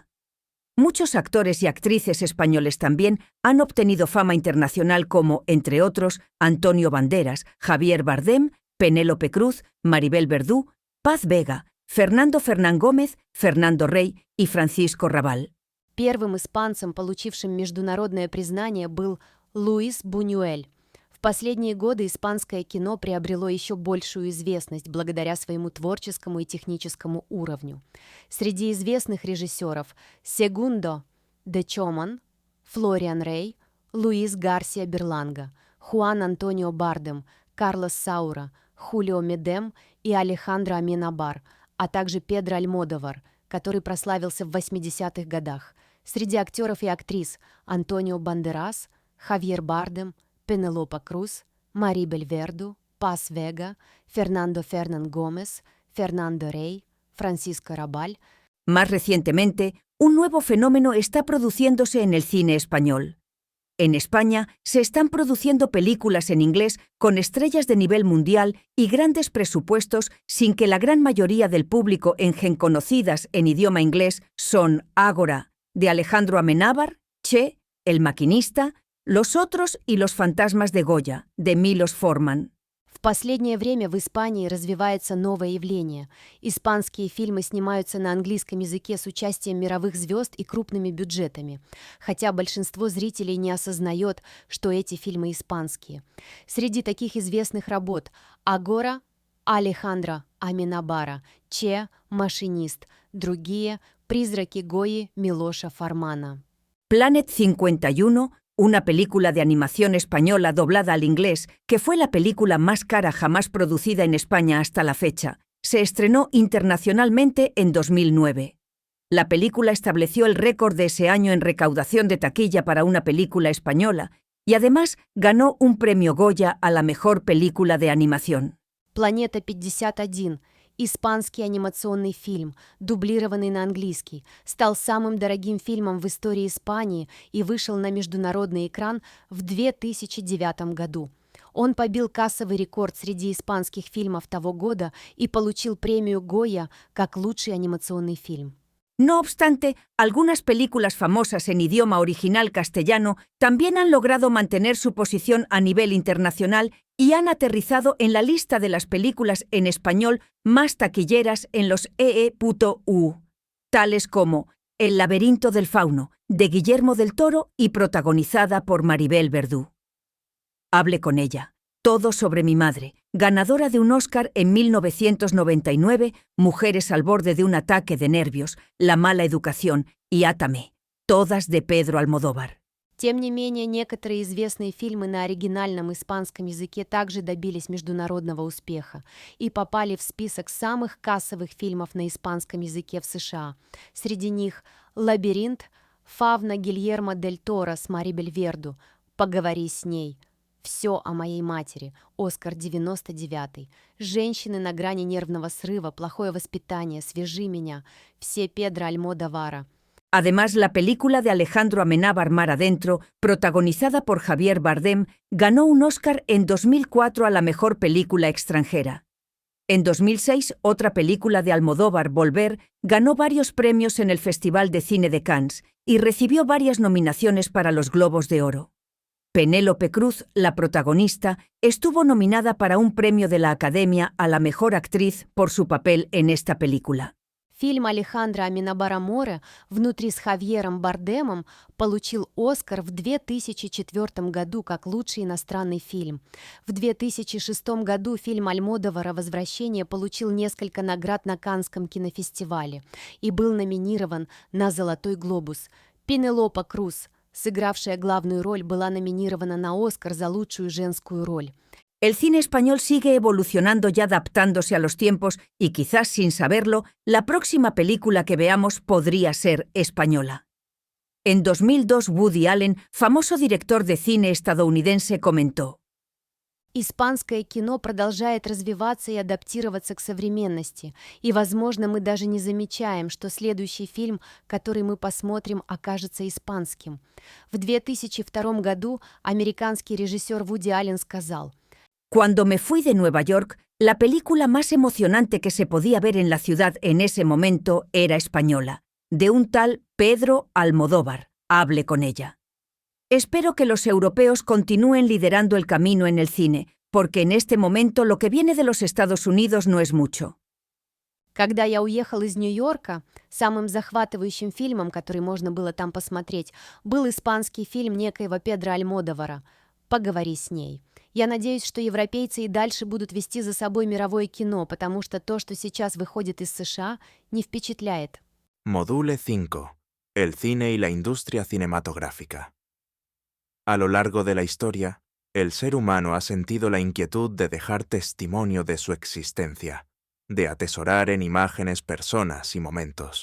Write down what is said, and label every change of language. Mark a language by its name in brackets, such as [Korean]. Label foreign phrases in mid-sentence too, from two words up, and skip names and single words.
[Spanish] Muchos actores y actrices españoles también han obtenido fama internacional como, entre otros, Antonio Banderas, Javier Bardem, Penélope Cruz, Maribel Verdú, Paz Vega, Fernando Fernán Gómez, Fernando Rey y Francisco Rabal. [Russian] Первым испанцем, получившим международное признание, был Луис Бунюэль. В последние годы испанское кино приобрело еще большую известность благодаря своему творческому и техническому уровню. Среди известных режиссеров Segundo de Chomón, Флориан Рей, Луис Гарсия Берланга, Хуан Антонио Бардем, Карлос Саура, Хулио Медем и Алехандро Аменабар, а также Педро Альмодовар, который прославился в 80-х годах. Среди актеров и актрис Антонио Бандерас, Хавьер Бардем, Penélope Cruz, Maribel Verdú, Paz Vega, Fernando Fernán Gómez, Fernando Rey, Francisco Rabal. [Spanish] Más recientemente, un nuevo fenómeno está produciéndose en el cine español. En España se están produciendo películas en inglés con estrellas de nivel mundial y grandes presupuestos sin que la gran mayoría del público conocidas en idioma inglés son Ágora, de Alejandro Amenábar, Che, El maquinista, Los otros y los fantasmas de Goya, de Milos Forman. [Russian] В последнее время в Испании развивается новое явление. Испанские фильмы снимаются на английском языке с участием мировых звезд и крупными бюджетами, хотя большинство зрителей не осознает, что эти фильмы испанские. Среди таких известных работ «Агора» Алехандро Аменабара, «Че», «Машинист», другие «Призраки Гои» Милоша Формана. [Spanish] Planet 51, una película de animación española doblada al inglés, que fue la película más cara jamás producida en España hasta la fecha, se estrenó internacionalmente en 2009. La película estableció el récord de ese año en recaudación de taquilla para una película española y además ganó un premio Goya a la mejor película de animación. [Russian] «Планета 51», испанский анимационный фильм, дублированный на английский, стал самым дорогим фильмом в истории Испании и вышел на международный экран в 2009 году. Он побил кассовый рекорд среди испанских фильмов того года и получил премию Гойя как лучший анимационный фильм. [Spanish] No obstante, algunas películas famosas en idioma original castellano también han logrado mantener su posición a nivel internacional y han aterrizado en la lista de las películas en español más taquilleras en los EE.U, tales como El laberinto del fauno, de Guillermo del Toro y protagonizada por Maribel Verdú. Hable con ella. Todo sobre mi madre, ganadora de un Oscar en 1999, Mujeres al borde de un ataque de nervios, La mala educación y Átame, todas de Pedro Almodóvar. [Russian] Тем не менее, некоторые известные фильмы на оригинальном испанском языке также добились международного успеха и попали в список самых кассовых фильмов на испанском языке в США. Среди них «Лабиринт», «Фавна» Гильермо дель Торо с Марибель Верду, «Поговори с ней», «Все о моей матери», Оскар 99, «Женщины на грани нервного срыва», «Плохое воспитание», «Свяжи меня», все Педро Альмодовара. [Spanish] Además, la película de Alejandro Amenábar Mar Adentro, protagonizada por Javier Bardem, ganó un Oscar en 2004 a la mejor película extranjera. En 2006, otra película de Almodóvar, Volver, ganó varios premios en el Festival de Cine de Cannes y recibió varias nominaciones para los Globos de Oro. Penélope Cruz, la protagonista, estuvo nominada para un premio de la Academia a la mejor actriz por su papel en esta película. [Russian] Фильм Алехандро Аменабара Море «Внутри с Хавьером Бардемом» получил «Оскар» в 2004 году как лучший иностранный фильм. В 2006 году фильм Альмодовара «Возвращение» получил несколько наград на Каннском кинофестивале и был номинирован на «Золотой глобус». Пенелопа Круз, сыгравшая главную роль, была номинирована на «Оскар» за лучшую женскую роль. [Spanish] El cine español sigue evolucionando y adaptándose a los tiempos y quizás sin saberlo, la próxima película que veamos podría ser española. En 2002, Woody Allen, famoso director de cine estadounidense, comentó: [Russian] Испанское кино продолжает развиваться и адаптироваться к современности, и, возможно, мы даже не замечаем, что следующий фильм, который мы посмотрим, окажется испанским. В 2002 году американский режиссер Вуди Аллен сказал: [Spanish] Cuando me fui de Nueva York, la película más emocionante que se podía ver en la ciudad en ese momento era española, de un tal Pedro Almodóvar. Hable con ella. Espero que los europeos continúen liderando el camino en el cine, porque en este momento lo que viene de los Estados Unidos no es mucho. [Russian] Когда я уехал из Нью-Йорка, самым захватывающим фильмом, который можно было там посмотреть, был испанский фильм некоего Педро Альмодовара «Поговори с ней». Я надеюсь, что европейцы и дальше будут вести за собой мировое кино, потому что то, что сейчас выходит из США, не впечатляет. [English] Module 5. [Spanish] El cine y la industria cinematográfica. A lo largo de la historia, el ser humano ha sentido la inquietud de dejar testimonio de su existencia, de atesorar en imágenes personas y momentos.